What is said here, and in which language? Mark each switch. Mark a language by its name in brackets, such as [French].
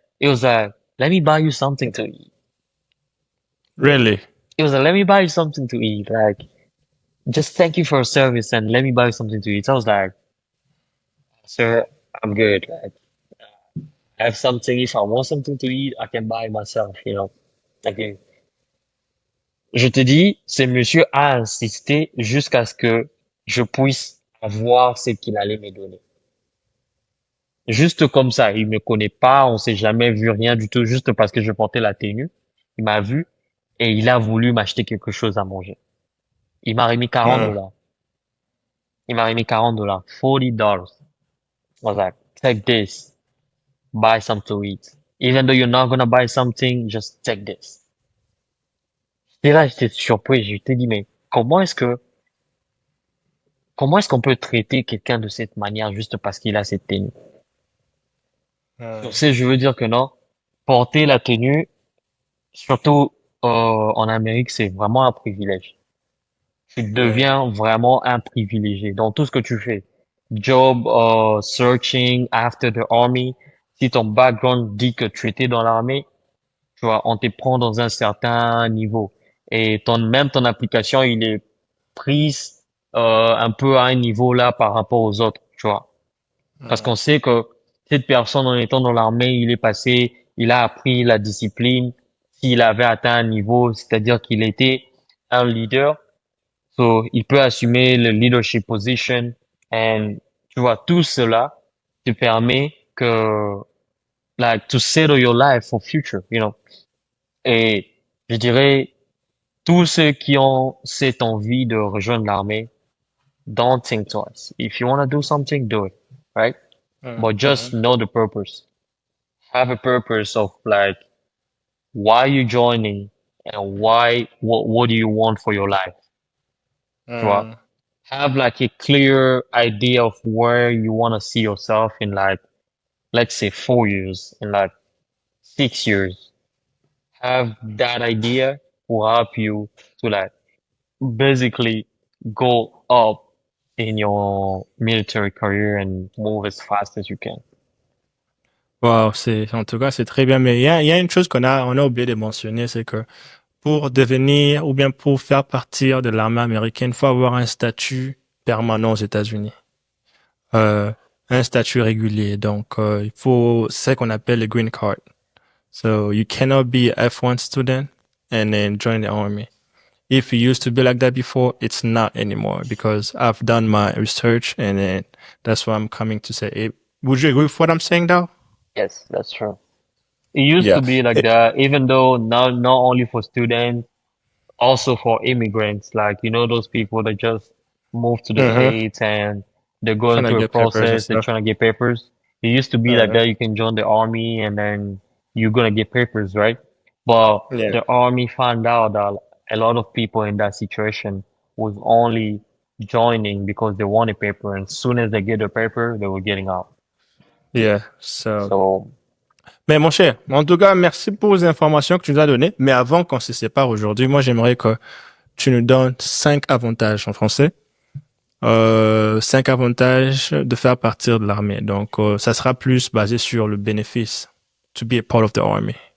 [English] It was like, let me buy you something to eat. Really? It was like, let me buy you something to eat. Like, just thank you for your service and let me buy you something to eat. So I was like, sir, I'm good. Like, I have something. If I want something to eat, I can buy it myself. [French] Like, je te dis, ce monsieur a insisté jusqu'à ce que je puisse avoir ce qu'il allait me donner. Juste comme ça, il me connaît pas, on s'est jamais vu, rien du tout, juste parce que je portais la tenue. Il m'a vu et il a voulu m'acheter quelque chose à manger. Il m'a remis 40 Uh, dollars. Il m'a remis 40 dollars. $40. [English] I was like, take this, buy some to eat. Even though you're not gonna buy something, just take this. [French] Et là, j'étais surpris, je t'ai dit, mais comment est-ce qu'on peut traiter quelqu'un de cette manière juste parce qu'il a cette tenue? uh, Sur ce, je veux dire que non, porter la tenue, surtout en Amérique, c'est vraiment un privilège. Tu [English] yeah. [French] deviens vraiment un privilégié dans tout ce que tu fais. [English] Job, searching after the army. [French] Si ton background dit que tu étais dans l'armée, tu vois, on te prend dans un certain niveau. Et même ton application, il est prise un peu à un niveau là par rapport aux autres, tu vois. Parce Uh, qu'on sait que cette personne, en étant dans l'armée, il est passé, il a appris la discipline. S'il avait atteint un niveau, c'est-à-dire qu'il était un leader, so il peut assumer le [English] leadership position. [French] And tu vois, tout cela te permet que, [English] like, to settle your life for future. [French] Et je dirais, tous ceux qui ont cette envie de rejoindre l'armée, [English] don't think twice. If you want to do something, do it, right? But just uh, know the purpose. Have a purpose of like why you joining and what do you want for your life, [French] tu vois? uh, [English] Have like a clear idea of where you want to see yourself in like, let's say 4 years, in like 6 years. Have that idea will help you to like basically go up in your military career and move as fast as you can. [French] Wow, en tout cas, c'est très bien. Mais il y a une chose on a oublié de mentionner, c'est que pour devenir ou bien pour faire partir de l'armée américaine, il faut avoir un statut permanent aux États-Unis. Euh, un statut régulier. Donc, il faut ce qu'on appelle le green card. [English] So you cannot be a F1 student and then join the army. If you used to be like that before, it's not anymore because I've done my research and then that's what I'm coming to say. Would you agree with what I'm saying though? Yes, that's true. It used Yeah. to be like that, even though now not only for students, also for immigrants, like those people that just move to the Uh-huh. States and they're going Trying to through a get papers and process, they're stuff. trying to get papers. It used to be like Uh-huh. that, you can join the army and then you're gonna get papers, right? But Yeah. the army found out that a lot of people in that situation was only joining because they want a paper, and as soon as they get a paper, they were getting out. Yeah. So. So, [French] Mais mon cher, en tout cas, merci pour les informations que tu nous as données. Mais avant qu'on se sépare aujourd'hui, moi, j'aimerais que tu nous donnes 5 avantages en français. 5 avantages de faire partir de l'armée. Donc, ça sera plus basé sur le bénéfice [English] to be a part of the army.